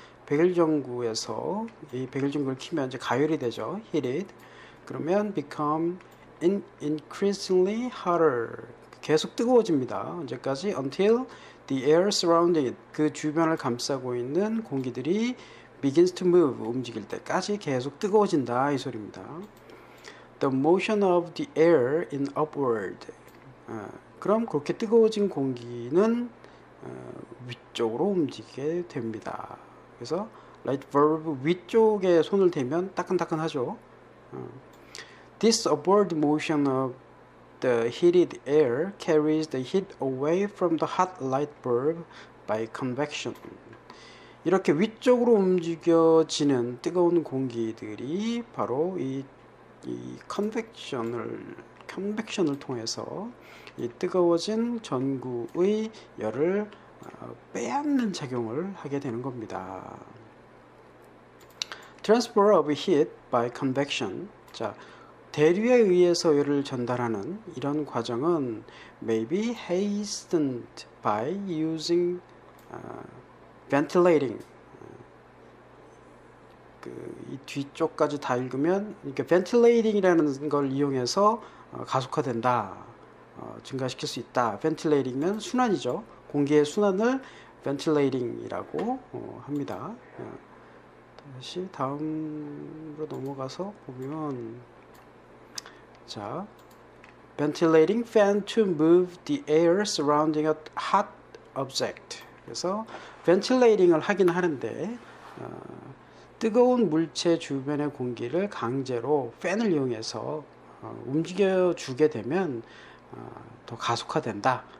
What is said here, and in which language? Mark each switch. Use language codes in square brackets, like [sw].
[ko] 백열전구에서 이 백열전구를 키면 이제 가열이 되죠. [en] heated. [ko] 그러면 [en] become increasingly hotter. [ko] 계속 뜨거워집니다. 언제까지? [en] until the air surrounding it. [ko] 그 주변을 감싸고 있는 공기들이 [en] begins to move. [ko] 움직일 때까지 계속 뜨거워진다. 이 소리입니다. [en] The motion of the air in upward. [ko] 그럼 그렇게 뜨거워진 공기는 위쪽으로 움직이게 됩니다. 그래서 light bulb 위쪽에 손을 대면 따끈따끈하죠. [en] This upward motion of the heated air carries the heat away from the hot light bulb by convection. [ko] 이렇게 위쪽으로 움직여지는 뜨거운 공기들이 바로 이 컨벡션을 통해서 이 뜨거워진 전구의 열을 빼앗는 작용을 하게 되는 겁니다. [en] Transfer of heat by convection. [ko] 자, 대류에 의해서 열을 전달하는 이런 과정은 [en] may be hastened by using ventilating. [ko] 이 뒤쪽까지 다 읽으면 이렇게 ventilating이라는 걸 이용해서 가속화된다, 증가시킬 수 있다. ventilating은 순환이죠. 공기의 순환을 ventilating이라고 합니다. 다시 다음으로 넘어가서 보면, 자, [en] ventilating fan to move the air surrounding a hot object. [ko] 그래서 ventilating을 하긴 하는데 뜨거운 물체 주변의 공기를 강제로 팬을 이용해서 움직여주게 되면 더 가속화된다.